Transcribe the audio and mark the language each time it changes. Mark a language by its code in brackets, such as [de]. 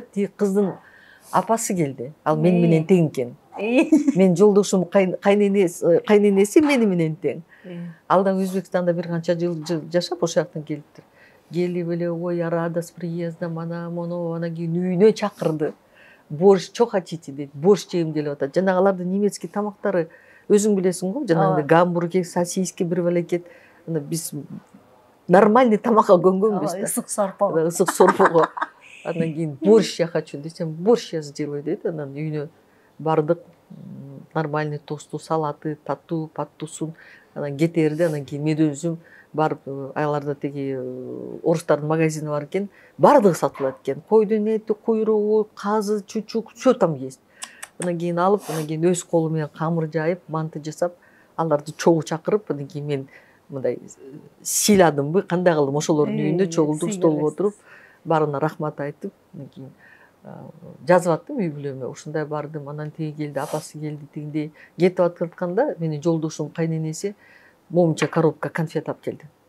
[ky] Тиги кыздын апасы келди. Ал мен менен тең экен. Мен жолдошум кайненеси мени менен тең. Ал да Өзбекстанда бир канча жыл жашап ошол жактан келиптир. Келип эле [ru] ой рада с приездом, [ky] анан кийин үйүнө чакырды. [ru] Борщ, что хотите [ky] дейт, борщ жегим келип атат. Жанагы алардын немецкий тамактары өзүң билесиң го, жанагы гамбургер, сосиски бир балекет. Биз нормальный тамакка көнгөнбүз да. Ысык сорпого. Ысык сорпого. Анан кийин [ru] борщ я хочу [ky] десем, [ru] борщ я сделаю [ky] дейт. Анан үйүнө бардык, нормальный тосту, салаты, таттуу, паттуусун. Анан кете берди, анан кийин мен өзүм барып, аларда тиги орустардын магазини бар экен, бардыгы сатылат экен. Койдун эти, куйругу, казы, чучук, [ru] все там есть. [ky] Анан кийин алып, анан кийин өз колу менен камыр жайып, манты жасап, аларды чогуу чакырып, анан кийин мен мындай сыйладымбы, кандай кылдым ошолордун үйүндө чогулдук столго отуруп, баарына рахмат айтып, анан кийин жазып аттым үй бүлөмө. Ушундай бардым, анан тиги келди, апасы келди, тигиндей кетип атканда менин жолдошум кайненеси момунча коробка конфет алып келди.